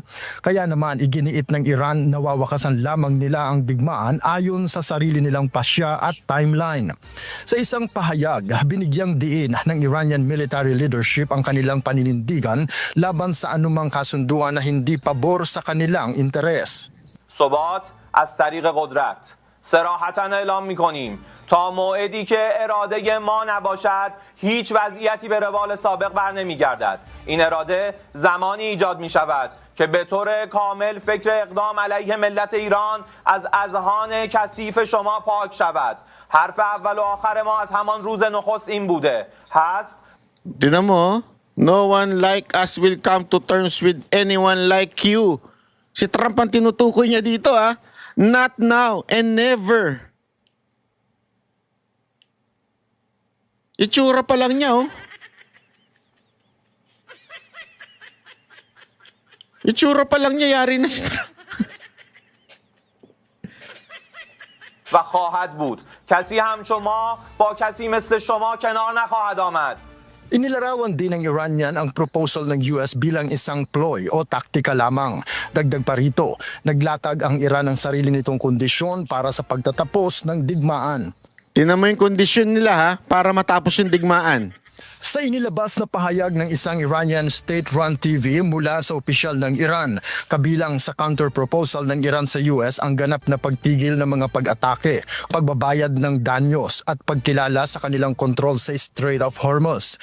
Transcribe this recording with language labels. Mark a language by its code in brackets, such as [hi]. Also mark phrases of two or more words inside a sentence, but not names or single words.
[tl] Kaya naman iginiit ng Iran na wawakasan lamang nila ang digmaan ayon sa sarili nilang pasya at timeline. Sa isang pahayag, binigyang diin ng [en] Iranian military leadership [tl] ang kanilang paninindigan laban sa anumang kasunduan na hindi pabor sa kanilang interes. [fa] ثبات از طریق قدرت صراحتاً اعلام می‌کنیم تا موعدی که اراده ما نباشد هیچ وضعیتی به روال سابق برنمیگردد. این اراده زمانی ایجاد می‌شود که به طور کامل فکر اقدام علیه ملت ایران از اذهان کثیف شما پاک شود. حرف اول و آخر ما از همان روز نخست این بوده هست. [tl] Tinan mo, [en] no one like us will come to terms with anyone like you. [tl] Si Trump ang tinutukoy niya dito [en] Not now and never. [tl] Itsura pa lang niya Itsura pa lang niya yari na si Trump. [fa] و خواهد بود کسی همچون ما با کسی مثل شما کنار نخواهد آمد. [tl] Inilarawan din ng Iranian ang proposal ng US bilang isang ploy o taktika lamang. Dagdag pa rito, naglatag ang Iran ng sarili nitong kondisyon para sa pagtatapos ng digmaan. Tinan mo yung kondisyon nila para matapos yung digmaan. Sa inilabas na pahayag ng isang [en] Iranian state-run TV [tl] mula sa opisyal ng Iran, kabilang sa counter-proposal ng Iran sa US ang ganap na pagtigil ng mga pag-atake, pagbabayad ng danyos at pagkilala sa kanilang kontrol sa Strait of Hormuz.